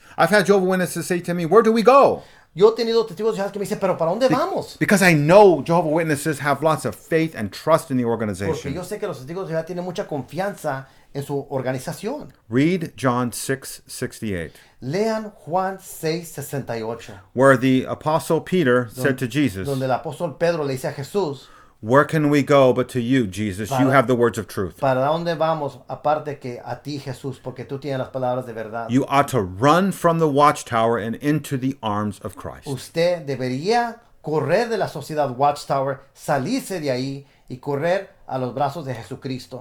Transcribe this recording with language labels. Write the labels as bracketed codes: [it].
[en] I've had Jehovah's Witnesses say to me, where do we go? [es] Yo he tenido testigos de Jehová que me dicen, pero ¿para dónde vamos? [en] Because I know Jehovah's Witnesses have lots of faith and trust in the [es] Porque [en] organization. [es] yo sé que los testigos de Jehová tienen mucha confianza en su organización. [en] Read John 6:68. [es] Lean Juan 6:68. [en] Where the apostle Peter said to Jesus, [es] Donde el apóstol Pedro le dice a Jesús, [en] where can we go but to you, Jesus? You have the words of truth. [es] ¿para dónde vamos aparte que a ti, Jesús? Porque tú tienes las palabras de verdad. [en] You ought to run from the Watchtower and into the arms of Christ. [es] Usted debería correr de la sociedad Watchtower, salirse de ahí y correr a los brazos de Jesucristo.